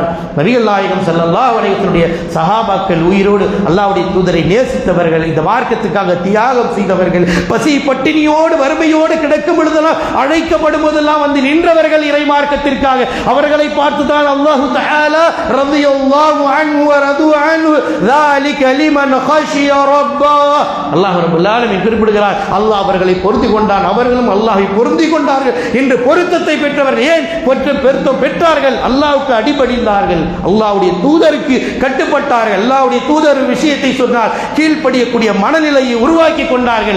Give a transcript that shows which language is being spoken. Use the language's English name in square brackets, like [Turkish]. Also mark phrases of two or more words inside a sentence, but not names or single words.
[Tamil] நபிகள் நாயகம் [Arabic] صلى الله عليه وسلم [Tamil] சஹாபாக்கள் உயிரோடு அல்லாஹ்வுடைய தூதரை நேசித்தவர்கள், இந்த மார்க்கத்துக்காக தியாகம் செய்தவர்கள், பசி பட்டினியோடு வறுமையோடு கிடக்கும் பொழுதெல்லாம் அழைக்கப்படும் போதெல்லாம் வந்து நின்றவர்கள் இறை மார்க்கத்திற்காக. அவர்களை பார்த்துதான் [Arabic] الله تعالى رضي الله عنه و رضوا عنه ذلك لمن خشي ربه. الله رب العالمين [Tamil] குறிப்பிடுகிறார், அல்லாஹ் அவர்களை பொருந்திக் கொண்டான், அவர்களும் அல்லாஹ்வை பொருந்திக் கொண்டார்கள் என்று பொருத்தத்தை பெற்றவர்கள். ஏன் பொருத்தம் பெற்றார்கள்? அல்லாஹ்வுக்கு அடிபணிந்தார்கள், அல்லாஹ்வுடைய தூதருக்கு கட்டுப்பட்டார்கள், அல்லாஹ்வுடைய தூதர் விஷயத்தை சொன்னால் கீழ்ப்படியக்கூடிய மனநிலையை உருவாக்கி கொண்டார்கள்.